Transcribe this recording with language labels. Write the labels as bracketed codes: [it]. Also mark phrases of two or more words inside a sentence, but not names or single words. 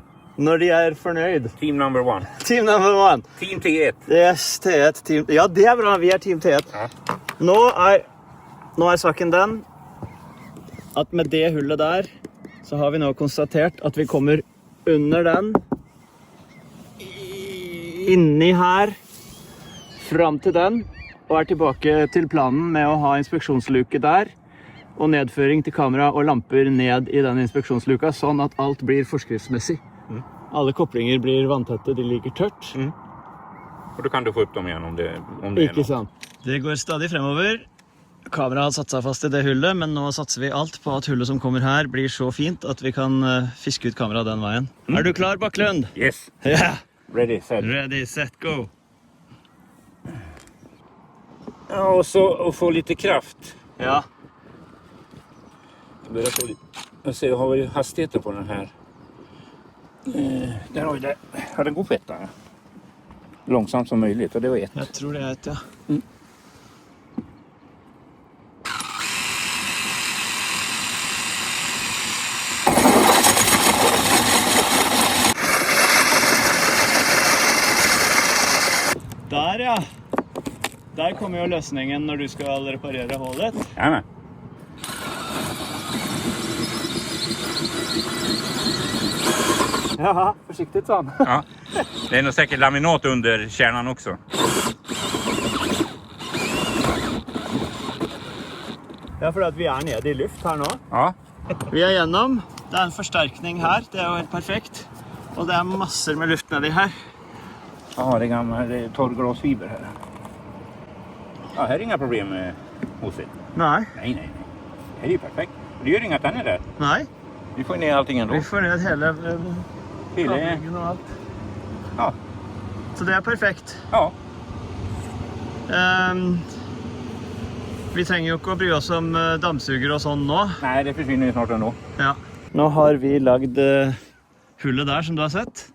[no] når de er fornøyd. [en] Team number 1. Team number 1. Team T1. Yes, T1. Team. [no] Ja, det er bra. Vi er Team T1. Ja. Nå er saken den at med det hullet der, så har vi nå konstatert at vi kommer under den, inni her, frem til den, og er tilbake til planen med å ha inspeksjonsluke der, og nedføring til kamera og lamper ned i den inspeksjonsluka, sånn at alt blir forskriftsmessig. Alle koblinger blir vanntette, de ligger tørt. [sv] Och då kan du få upp dem igen om det är [no] Ikke [sv] något. [no] sant. Det går stadig fremover. Kameraet har satt seg fast i det hullet, men nå satser vi alt på at hullet som kommer her blir så fint at vi kan fiske ut kameraet den veien. Er du klar, Bakklund? [en] Yes. [no] Ja! [en] Ready, set. Ready, set, go! [sv] Ja, och så att få lite kraft. Ja. Jag börjar få lite. Jag ser, har vi hastigheten på den här. Där har vi det. Ja, den går på 1. Ja. Långsamt som möjligt, och det var 1. [no] Jeg tror det er et, ja. Der, ja. Der kommer jo løsningen når du skal reparere hullet. [sv] Jajamän. Ja, forsiktigt sånn. Ja. Det är nog säkert laminat under kärnan också. [no] Ja, for at vi er nede i luft her nå. Ja. Vi er gjennom. Det er en forsterkning her. Det er jo helt perfekt. Og det er masser med luft nedi her. [sv] Ja, det är gammal torrglasfiber här. Ja, här är inga problem med hos er. [no] Nei. [sv] Nej. Det är ju perfekt. Det gör inga att den är där. [no] Nei. [sv] Vi får ner allting ändå. [no] Vi får ned hele Hele. kablingen og alt. Ja. Så det er perfekt. Ja. Vi trenger jo ikke å bry oss om dammsuger og sånn nå. [sv] Nej, det försvinner ju snart ändå. Ja. [no] Nå har vi lagd hullet der, som du har sett.